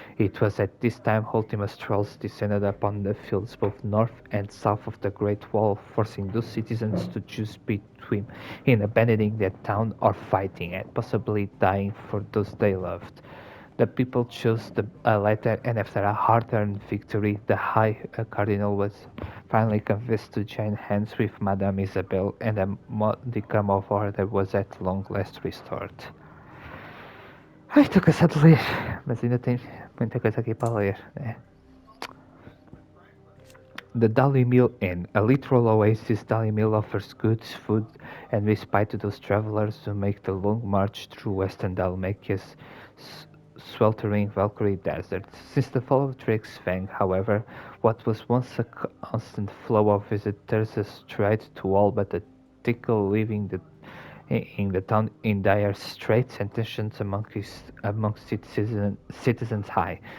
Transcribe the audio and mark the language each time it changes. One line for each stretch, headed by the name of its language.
English: It was at this time Ultima's trolls descended upon the fields both north and south of the Great Wall, forcing those citizens to choose between in abandoning their town or fighting and possibly dying for those they loved. The people chose the latter, and after a hard-earned victory, the High Cardinal was finally convinced to join hands with Madame Isabel, and a modicum of order was at long last restored.
Portuguese: Ai, estou cansado de ler, mas ainda tem muita coisa aqui para ler, né?
English: The Dali Mill Inn, a literal oasis, Dali Mill offers goods, food, and respite to those travelers who make the long march through western Dalmacia's sweltering Valkyrie desert. Since the fall of Drake's Fang, however, what was once a constant flow of visitors has tried to all but a tickle, leaving in the town in dire straits and tensions amongst its citizens high.